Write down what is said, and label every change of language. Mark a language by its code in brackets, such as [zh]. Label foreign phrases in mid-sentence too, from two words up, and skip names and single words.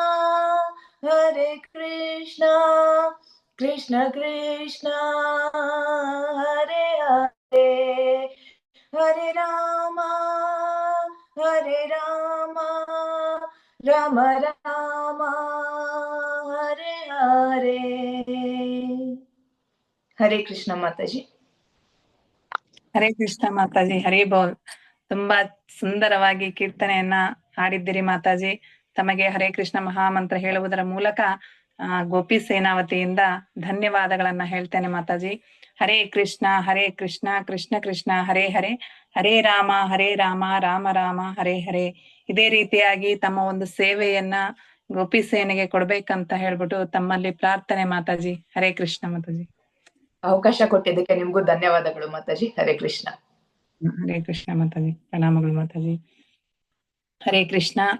[sa] कृष्ण कृष्ण हरे हरे, हरे रामा राम राम हरे हरे। [hi] हरे कृष्ण माताजी। [kn] ಹರೇ ಕೃಷ್ಣ ಮಾತಾಜಿ, ಹರೇ ಬೋಲ್. ತುಂಬಾ ಸುಂದರವಾಗಿ ಕೀರ್ತನೆಯನ್ನ ಹಾಡಿದ್ದೀರಿ ಮಾತಾಜಿ. ತಮಗೆ ಹರೇ ಕೃಷ್ಣ ಮಹಾಮಂತ್ರ ಹೇಳುವುದರ ಮೂಲಕ ಗೋಪಿ ಸೇನಾವತಿಯಿಂದ ಧನ್ಯವಾದಗಳನ್ನ ಹೇಳ್ತೇನೆ ಮಾತಾಜಿ. [sa] ಹರೇ ಕೃಷ್ಣ ಕೃಷ್ಣ ಕೃಷ್ಣ ಹರೇ ಹರೇ, ಹರೇ ರಾಮ ರಾಮ ರಾಮ ಹರೇ ಹರೇ. [kn] ಇದೇ ರೀತಿಯಾಗಿ ತಮ್ಮ ಒಂದು ಸೇವೆಯನ್ನ ಗೋಪಿ ಸೇನೆಗೆ ಕೊಡ್ಬೇಕಂತ ಹೇಳ್ಬಿಟ್ಟು ತಮ್ಮಲ್ಲಿ ಪ್ರಾರ್ಥನೆ ಮಾತಾಜಿ. ಹರೇ ಕೃಷ್ಣ ಮಾತಾಜಿ. ಅವಕಾಶ ಕೊಟ್ಟಿದ್ದಕ್ಕೆ ನಿಮ್ಗೂ ಧನ್ಯವಾದಗಳು ಮಾತಾಜಿ. ಹರೇ ಕೃಷ್ಣ. ಹರೇ ಕೃಷ್ಣ ಮಾತಾಜಿ. ಪ್ರಣಾಮಗಳು ಮಾತಾಜಿ. ಹರೇ ಕೃಷ್ಣ.